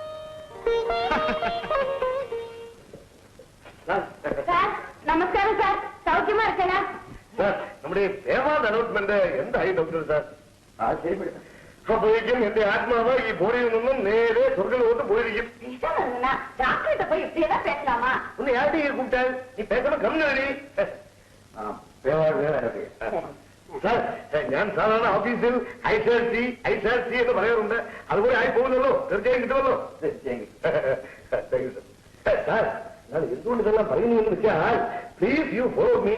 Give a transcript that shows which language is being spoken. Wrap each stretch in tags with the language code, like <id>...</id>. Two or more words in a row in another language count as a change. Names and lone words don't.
<ml>നമസ്കാരം സാർ. സൗഖ്യമാ അച്ഛനാ? സാർ, നമ്മുടെ പേവാദ് അനൗൺസ്മെന്റ് എന്തായി ഡോക്ടർ സാർ? അപ്പോഴേക്കും എന്റെ ആത്മാവ് ഈ ബോഡിയിൽ നിന്നും നേരെ സ്വർഗത്തിലോട്ട് പോയിരിക്കും.</ml> <ta>டாக்டர்கிட்ட போய் இப்படி எல்லாம் பேசலாமா? ഒന്ന് யார்கிட்ட கூப்பிட்டால் நீ பேசாம கம்னடி.</ta> <ml>സാർ, ഞാൻ സാധാരണ ഓഫീസിൽ ഐസാർസി എന്ന് പറയാറുണ്ട്. അതുപോലെ ആയി പോകുന്നല്ലോ. തീർച്ചയായും കിട്ടുമല്ലോ. സാർ, ഞാൻ എന്തുകൊണ്ട് ഇതെല്ലാം പറയുന്നു എന്ന് വെച്ചാൽ,</ml> <en>please you follow me.</en>